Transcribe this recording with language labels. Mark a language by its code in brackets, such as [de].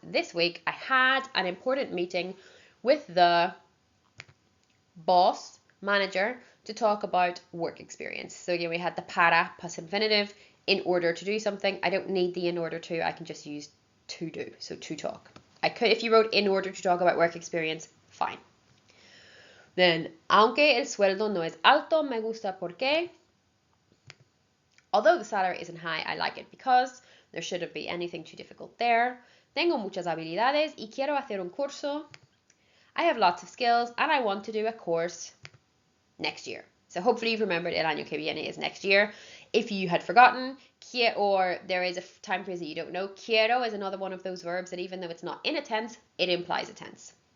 [en] This week, I had an important meeting with the boss, manager, to talk about work experience. So again, we had the para plus infinitive, in order to do something. I don't need the in order to, I can just use to do, so to talk. I could, if you wrote in order to talk about work experience, fine. [es] Then, aunque el sueldo no es alto, me gusta porque. [en] Although the salary isn't high, I like it because. There shouldn't be anything too difficult there. [es] Tengo muchas habilidades y quiero hacer un curso. [en] I have lots of skills and I want to do a course next year. So hopefully you've remembered [es] el año que viene [en] is next year. If you had forgotten, or there is a time phrase that you don't know, quiero is another one of those verbs that even though it's not in a tense, it implies a tense.